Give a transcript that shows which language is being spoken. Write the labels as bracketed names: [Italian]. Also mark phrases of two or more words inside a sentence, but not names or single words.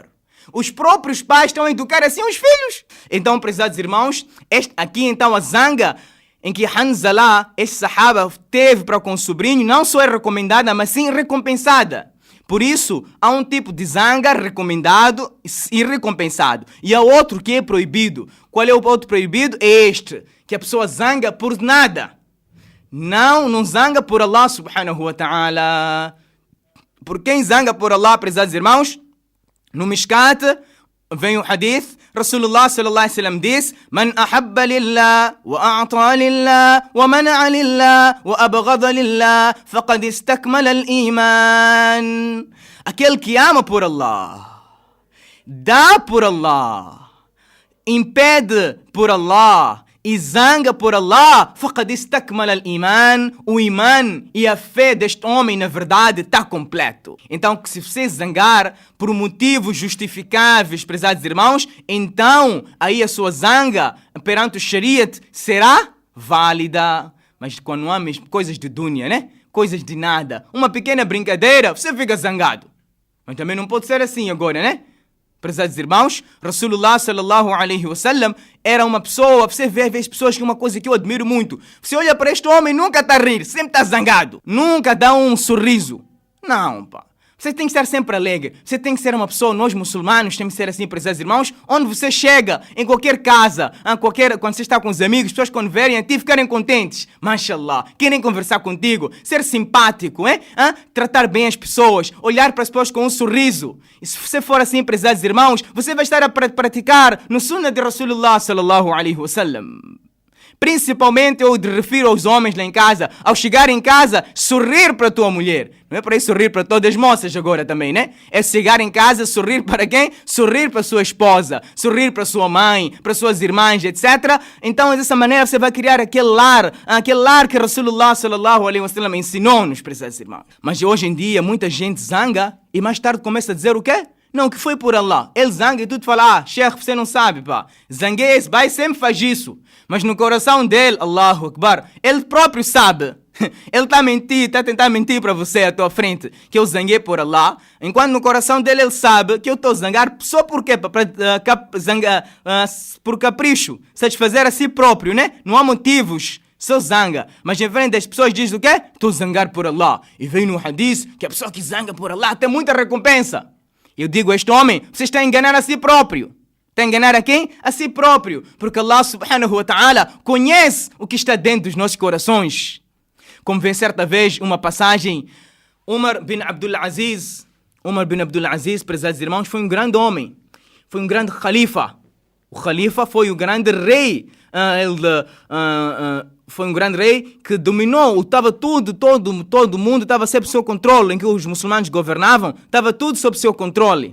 [Portuguese] Os próprios pais estão a educar assim os filhos. Então, prezados irmãos, aqui então a zanga em que Hanzala, esse sahaba, teve para com o sobrinho, não só é recomendada, mas sim recompensada. Por isso, há um tipo de zanga recomendado e recompensado. E há outro que é proibido. Qual é o outro proibido? É este, que a pessoa zanga por nada. Não zanga por [Arabic] الله سبحانه وتعالى. [Portuguese] Por quem zanga por Allah, prezados irmãos? No Mishkat, vem o hadith, [Arabic] رسول الله صلى الله عليه وسلم diz: من أحب لله، وأعطى لله، ومنع لله، وأبغض لله، فقد استكمل الإيمان. [Portuguese] Aquele que ama por Allah, dá por Allah, impede por Allah e zanga por Allah, [Arabic] فقد استكمل الإيمان. [Portuguese] O iman e a fé deste homem, na verdade, está completo. Então, que se você zangar por motivos justificáveis, prezados irmãos, então aí a sua zanga perante o Shariat será válida. Mas quando não há mesmo coisas de dunya, né? Coisas de nada, uma pequena brincadeira, você fica zangado. Mas também não pode ser assim agora, né? Prezados irmãos, [Arabic] رسول الله صلى الله عليه وسلم [Portuguese] era uma pessoa, você vê as pessoas que é uma coisa que eu admiro muito. Você olha para este homem, nunca está a rir, sempre está zangado, nunca dá um sorriso. Não, pá. Você tem que estar sempre alegre. Você tem que ser uma pessoa, nós muçulmanos temos que ser assim, prezados irmãos, onde você chega, em qualquer casa, quando você está com os amigos, pessoas quando verem a ti ficarem contentes. Mashallah, querem conversar contigo, ser simpático, tratar bem as pessoas, olhar para as pessoas com um sorriso. E se você for assim, prezados irmãos, você vai estar a praticar no sunnah de [Arabic] رسول الله صلى الله عليه وسلم. [Portuguese] Principalmente eu me refiro aos homens lá em casa. Ao chegar em casa, sorrir para a tua mulher. Não é para ir sorrir para todas as moças agora também, né? É chegar em casa, sorrir para quem? Sorrir para a sua esposa, sorrir para a sua mãe, para as suas irmãs, etc. Então, dessa maneira, você vai criar aquele lar que [Arabic] رسول الله صلى الله عليه وسلم [Portuguese] ensinou-nos, prezados irmãos. Mas hoje em dia, muita gente zanga e mais tarde começa a dizer o quê? Não, que foi por Allah. Ele zanga e tudo fala, Sheikh, você não sabe, pá. Zanguei, esse pai sempre faz isso. Mas no coração dele, Allahu Akbar, ele próprio sabe. Ele está a tentar mentir para você à tua frente, que eu zanguei por Allah, enquanto no coração dele ele sabe que eu estou a zangar só por quê? Por capricho, satisfazer a si próprio, né? Não há motivos. Só zanga, mas em frente das pessoas diz o quê? Estou a zangar por Allah. E vem no hadith que a pessoa que zanga por Allah tem muita recompensa. Eu digo a este homem, você está a enganar a si próprio. Está a enganar a quem? A si próprio. Porque [Arabic] الله سبحانه وتعالى [Portuguese] conhece o que está dentro dos nossos corações. Como vem certa vez uma passagem, Umar bin Abdul Aziz, prezados irmãos, foi um grande homem. Foi um grande khalifa. O khalifa foi o grande rei. Foi um grande rei que dominou, estava todo mundo estava sob seu controle, em que os muçulmanos governavam, estava tudo sob seu controle.